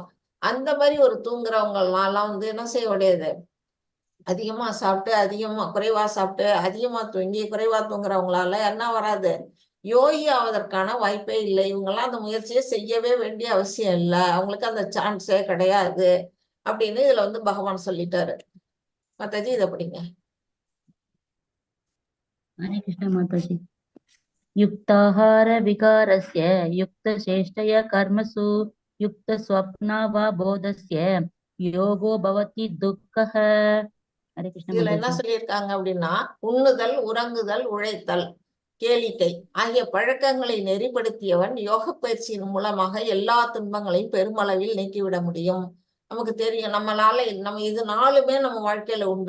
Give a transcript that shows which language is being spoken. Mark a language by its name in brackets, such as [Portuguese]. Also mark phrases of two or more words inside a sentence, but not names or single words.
[Tamil] அந்த மாதிரி ஒரு தூங்குறவங்க எல்லாம் வந்து என்ன செய்ய முடியாது, அதிகமா சாப்பிட்டு குறைவா சாப்பிட்டு அதிகமா தூங்கி குறைவா தூங்குறவங்களால என்ன வராது, யோகி ஆவதற்கான வாய்ப்பே இல்லை. இவங்கெல்லாம் அந்த முயற்சியை செய்யவே வேண்டிய அவசியம் இல்லை, அவங்களுக்கு அந்த சான்ஸே கிடையாது அப்படின்னு இதுல வந்து பகவான் சொல்லிட்டாரு. மத்தாஜி இதை படிங்க. [Hindi] हरे कृष्ण माता जी। [Sanskrit] युक्ताहार विकारस्य युक्तचेष्टय कर्मसु युक्तस्वप्नावबोधस्य योगो भवति दुःखः। [Hindi] हरे कृष्ण [Tamil] இதுல [Hindi] माता [Tamil] என்ன [Hindi] जी। [Tamil] சொல்லியிருக்காங்க அப்படின்னா, உண்ணுதல், உறங்குதல், உழைத்தல், கேளிக்கை ஆகிய பழக்கங்களை நெறிப்படுத்தியவன் யோக பயிற்சியின் மூலமாக எல்லா துன்பங்களையும் பெருமளவில் நீக்கிவிட முடியும். நமக்கு தெரியும், நம்ம இது 4மே நம்ம வாழ்க்கையில உண்டு.